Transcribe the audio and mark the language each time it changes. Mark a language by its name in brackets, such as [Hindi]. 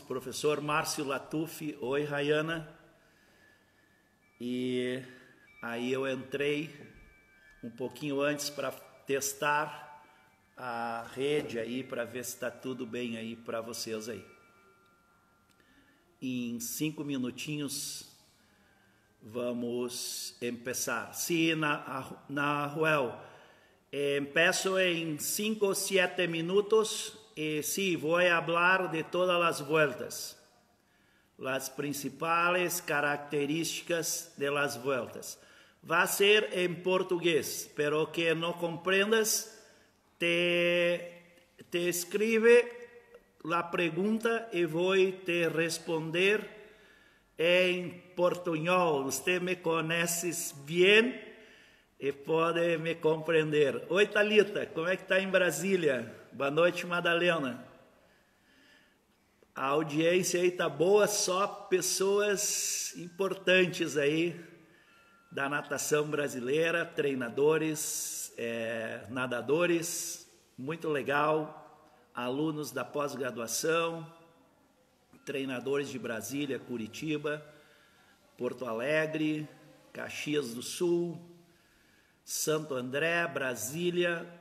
[Portuguese] Professor Márcio Latuffi. Oi, Rayana. E aí eu entrei um pouquinho antes para testar a rede aí, para ver se está tudo bem aí para vocês aí. Em 5 minutinhos vamos começar. [Spanish] Sim, Nahuel, empiezo en 5 o 7 minutos y sí, voy a hablar de todas las vueltas, las principales características de las vueltas. Va a ser en portugués, pero que no comprendas, te escribe la pregunta y voy a te responder en portuñol. Usted me conoce bien [Portuguese] e pode me compreender. Oi, Thalita, como é que está em Brasília? Boa noite, Madalena. A audiência aí tá boa, só pessoas importantes aí da natação brasileira, treinadores, nadadores, muito legal, alunos da pós-graduação, treinadores de Brasília, Curitiba, Porto Alegre, Caxias do Sul, Santo André, Brasília.